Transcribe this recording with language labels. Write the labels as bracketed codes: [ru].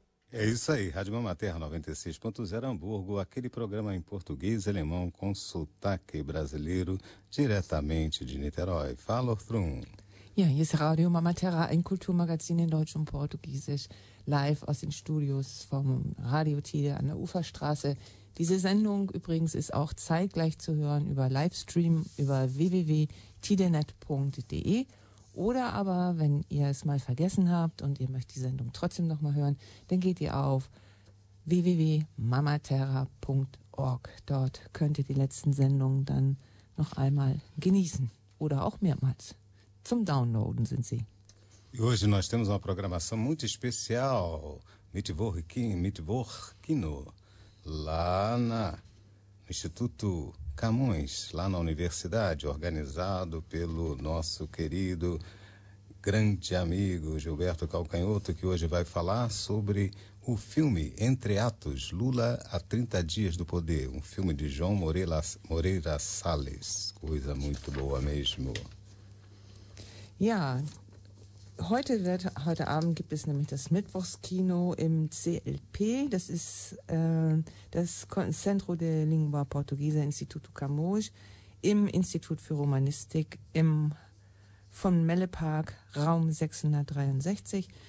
[pt] É isso aí, Rádio Mamaterra 96.0 Hamburgo, aquele programa em português e alemão com sotaque brasileiro diretamente de Niterói. Fala, Ortrum. [de] Ja, hier ist Radio Mamaterra, ein Kulturmagazin in Deutsch und Portugiesisch, live aus den Studios vom Radio Tide an der Uferstraße. Diese Sendung übrigens ist auch zeitgleich zu hören über Livestream über www.tidenet.de oder aber, wenn ihr es mal vergessen habt und ihr möchtet die Sendung trotzdem nochmal hören, dann geht ihr auf www.mamaterra.org. Dort könnt ihr die letzten Sendungen dann noch einmal genießen oder auch mehrmals. Zum Downloaden sind sie. [pt] E hoje nós temos uma programação muito especial. Mittwochkino. Lá no Instituto Camões, lá na Universidade, organizado pelo nosso querido grande amigo Gilberto Calcanhoto, que hoje vai falar sobre o filme Entre Atos, Lula a 30 Dias do Poder, um filme de João Moreira Salles. Coisa muito boa mesmo. [de] Ja, heute Abend gibt es nämlich das Mittwochskino im CLP. Das ist das Centro de Lingua Portuguesa Instituto Camões im Institut für Romanistik im von Mellepark, Raum 663.